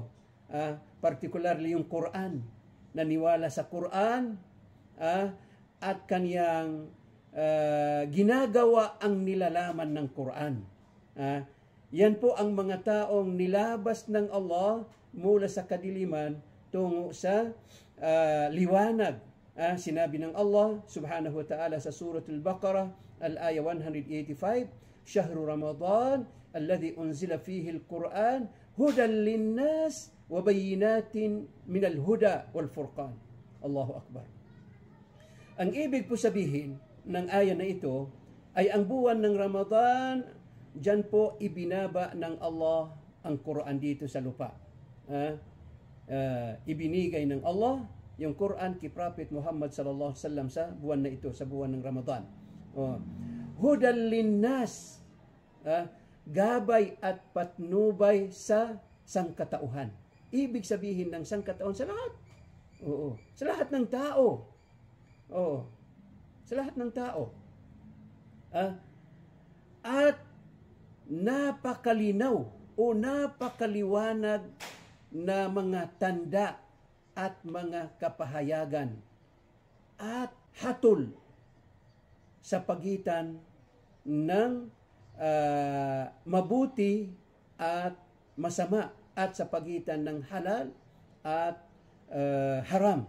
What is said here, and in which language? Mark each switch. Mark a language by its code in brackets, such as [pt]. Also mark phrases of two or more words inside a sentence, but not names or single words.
[tl] Particularly yung Quran. Naniwala sa Quran at kaniyang ginagawa ang nilalaman ng Quran. Yan po ang mga taong nilabas ng Allah mula sa kadiliman tungo sa liwanag. Sinabi ng Allah [ar] سبحانه وتعالى [tl] sa Surah Al-Baqarah, al-aya 185, [ar] شهر رمضان الذي أنزل فيه القرآن هدى للناس وبينات من الهدى والفرقان. الله أكبر. [tl] Ang ibig po sabihin ng aya na ito ay ang buwan ng Ramadan, dyan po ibinaba ng Allah ang Quran dito sa lupa. Ibinigay ng Allah yung Quran kay Prophet Muhammad [ar] صلى الله عليه وسلم [tl] sa buwan na ito, sa buwan ng Ramadan. [ar] هدى للناس, [tl] gabay at patnubay sa sangkatauhan. Ibig sabihin ng sangkatauhan sa lahat. Sa lahat ng tao. Sa lahat ng tao. At napakalinaw o napakaliwanag na mga tanda at mga kapahayagan at hatol sa pagitan ng mabuti at masama at sa pagitan ng halal at haram.